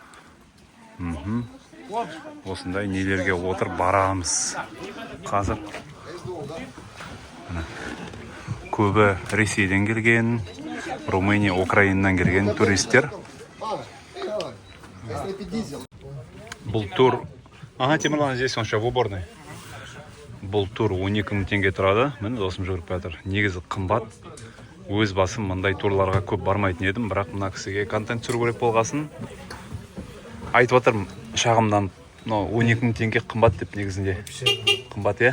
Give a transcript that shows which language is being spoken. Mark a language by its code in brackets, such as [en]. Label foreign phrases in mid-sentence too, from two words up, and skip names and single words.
[kk] Осындай нелерге отыр барамыз. Қазір көбі Ресейден келген, Румыния, Украинадан келген туристер. Бұл тур... Темірлан, [ru] здесь он еще в уборной. [kk] Бұл тур 12,000 теңге тұрады. Міне досым жүріп жатыр. Негізі қымбат. Өз басым мындай турларға көп бармайтын едім, бірақ мына кісіге контент түсіру керек болғасын. Айтып жатырмын, шағымдан 12,000 теңге қымбат деп негізінде. Қымбат, е?